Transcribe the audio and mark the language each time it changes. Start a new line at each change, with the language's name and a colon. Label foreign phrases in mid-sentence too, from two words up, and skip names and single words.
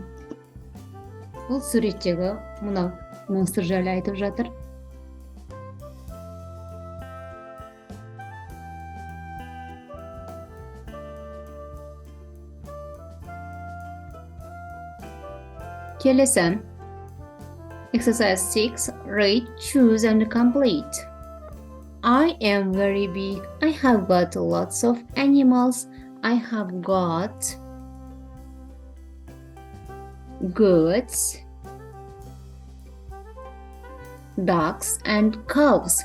Kazakh: Бұл суреттегі мынау монстр жайлы айтып жатыр. Келесі.
English: Exercise 6. Read, choose and complete. I am very big. I have got lots of animals. I have got goats, ducks and cows.